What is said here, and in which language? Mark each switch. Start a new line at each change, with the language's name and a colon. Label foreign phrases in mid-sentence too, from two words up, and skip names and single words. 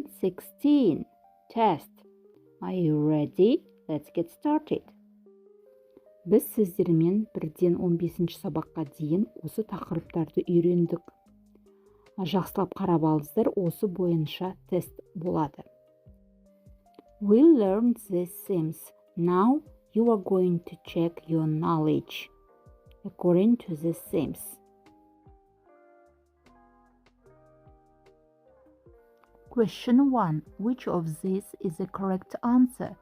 English: 16. Test. Are you ready? Let's get started.
Kazakh: Біз сіздермен 1-15 сабаққа дейін осы тақырыптарды үйрендік. Жақсылап қарап алыңыздар, осы бойынша тест болады.
English: We learned these themes. Now you are going to check your knowledge according to these themes. Question 1. Which of these is the correct answer?